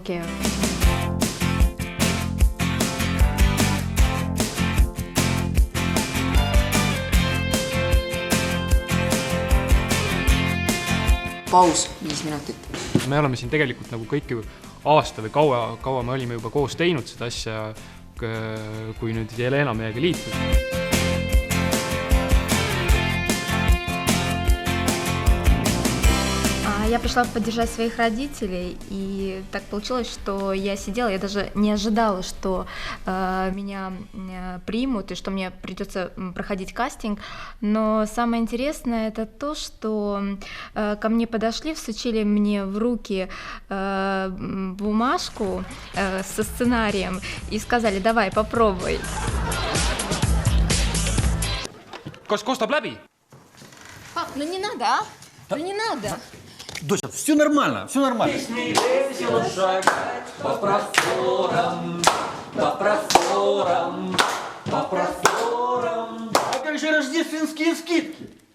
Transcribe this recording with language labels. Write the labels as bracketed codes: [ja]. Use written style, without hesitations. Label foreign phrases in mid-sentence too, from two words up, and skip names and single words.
[et] Paus 5 minutit. Me oleme siin tegelikult nagu kõik aasta või kaua me olime juba koos teinud seda asja, kui nüüd Jelena meiega liitus. [ru] Я пришла поддержать своих родителей, и так получилось, что я сидела, я даже не ожидала, что меня примут и что мне придется проходить кастинг, но самое интересное это то, что ко мне подошли, всучили мне в руки бумажку со сценарием и сказали, давай, попробуй. [et] Kas kostab läbi? [ru] Пап, ну не надо, а? Ну не надо. Дося, все нормально, все нормально. Песни весело шагать по просторам, по просторам, по просторам. А как же рождественские скидки?